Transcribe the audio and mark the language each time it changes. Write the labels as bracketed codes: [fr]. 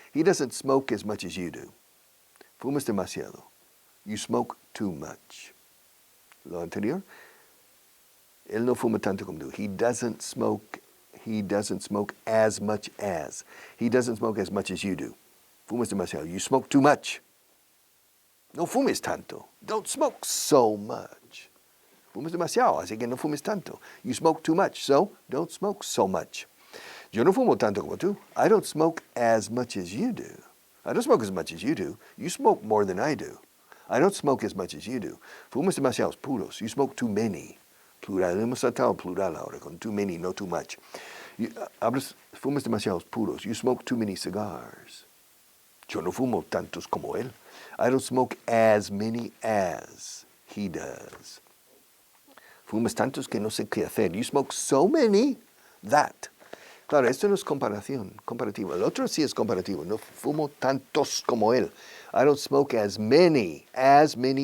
[en] He doesn't smoke as much as you do. [es] Fumas demasiado. [en] You smoke too much. [es] Lo anterior, él no fuma tanto como tú. [en] He doesn't smoke as much as. He doesn't smoke as much as you do. [es] Fumas demasiado. [en] You smoke too much. [es] No fumes tanto. [en] Don't smoke so much. [es] Fumas demasiado, así que no fumes tanto. [en] You smoke too much, so don't smoke so much. [es] Yo no fumo tanto como tú. [en] I don't smoke as much as you do. I don't smoke as much as you do. You smoke more than I do. I don't smoke as much as you do. [es] Fumas demasiados puros. [en] You smoke too many. [es] Plural. Hemos tratado plural ahora, con too many, no too much. Fumas demasiados puros. [en] You smoke too many cigars. [es] Yo no fumo tantos como él. [en] I don't smoke as many as he does. [es] Fumas tantos que no sé qué hacer. [en] You smoke so many that. [es] Claro, esto no es comparativo. El otro sí es comparativo. No fumo tantos como él. [en] I don't smoke as many as.